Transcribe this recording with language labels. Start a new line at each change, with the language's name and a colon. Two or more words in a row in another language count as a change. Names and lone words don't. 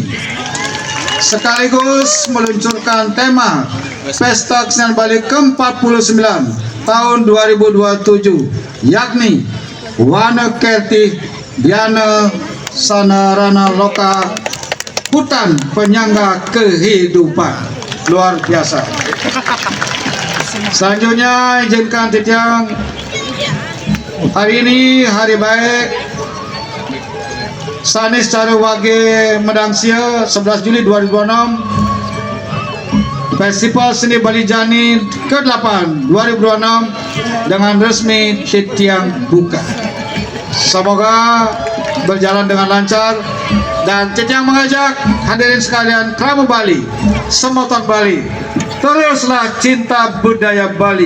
Indonesian: Sekaligus meluncurkan tema Pesta Kesenian Bali ke-49 tahun 2027, yakni Wana Kerti Diana Sanarana Loka, hutan penyangga kehidupan. Luar biasa. Selanjutnya izinkan Titiang, hari ini hari baik Sanis Cara Wage Medangsia 11 Juli 2026, Festival Seni Bali Jani ke-8 2026 dengan resmi Titiang buka. Semoga berjalan dengan lancar dan Titiang mengajak hadirin sekalian kerabat Bali, semoton Bali, teruslah cinta budaya Bali.